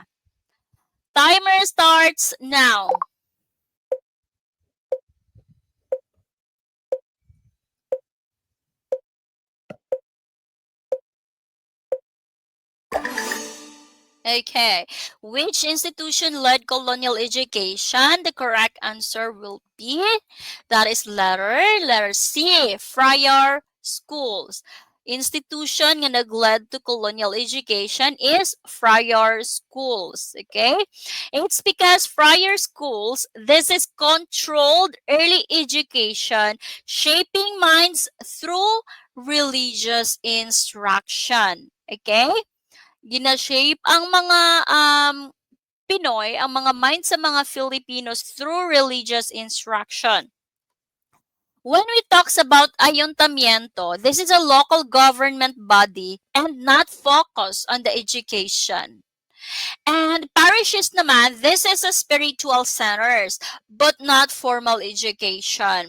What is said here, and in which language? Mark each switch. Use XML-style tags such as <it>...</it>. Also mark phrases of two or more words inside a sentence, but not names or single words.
<en>Timer starts now. Okay. Which institution led colonial education? The correct answer will be, that is letter C, friar schools. Institution nga nag-led to colonial education is friar schools. Okay? It's because friar schools, this is controlled early education, shaping minds through religious instruction.</en> <hil>Okay? Gina-shape ang mga Pinoy, ang mga mind sa mga Filipinos</hil> <en>through religious instruction. When we talks about ayuntamiento, this is a local government body and not focus on the education. And parishes naman, this is a spiritual centers but not formal education.</en>